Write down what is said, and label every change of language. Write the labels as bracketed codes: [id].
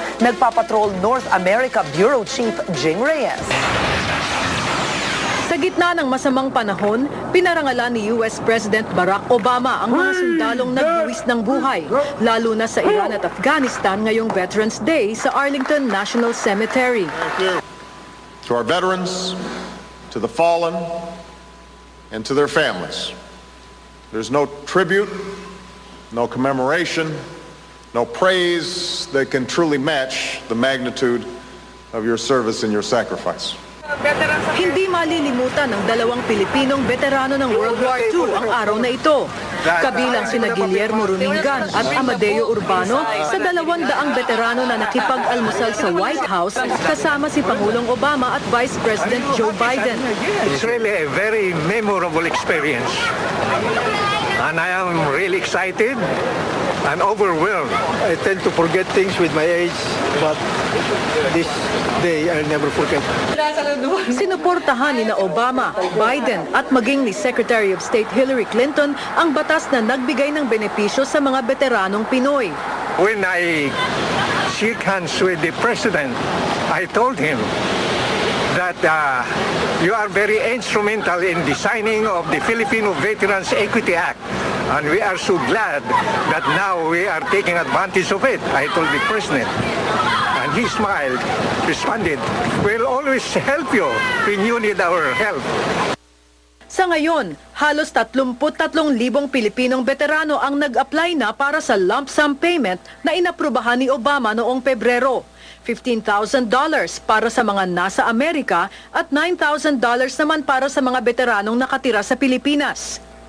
[tl] Nagpapatrol North America Bureau Chief Jing Reyes. Sa gitna ng masamang panahon, pinarangalan ni US President Barack Obama ang mga sundalong nagbuwis ng buhay, lalo na sa Iran at Afghanistan ngayong Veterans Day sa Arlington National Cemetery. [en] To our veterans, to the fallen, and to their families, there's no tribute, no commemoration, no praise that can truly match the magnitude of your service and your sacrifice. [tl] Hindi malilimutan ng 2 Pilipinong veterano ng World War II ang araw na ito. Kabilang sina Guillermo Runingan at Amadeo Urbano sa 200 veterano na nakipag-almusal sa White House kasama si Pangulong Obama at Vice President Joe Biden. [en] It's really a very memorable experience. And I am really excited. I'm overwhelmed. I tend to forget things with my age, but this day I'll never forget. [tl] Sinuportahan ni na Obama, Biden at maging ni Secretary of State Hillary Clinton ang batas na nagbigay ng benepisyo sa mga veteranong Pinoy. [en] When I shook hands with the President, I told him that you are very instrumental in designing of the Filipino Veterans Equity Act. And we are so glad that now we are taking advantage of it, I told the President. And he smiled, responded, we'll always help you when you need our help. [tl] Sa ngayon, halos 33,000 Pilipinong veterano ang nag-apply na para sa lump sum payment na inaprubahan ni Obama noong Pebrero. $15,000 para sa mga nasa Amerika at $9,000 naman para sa mga veteranong nakatira sa Pilipinas.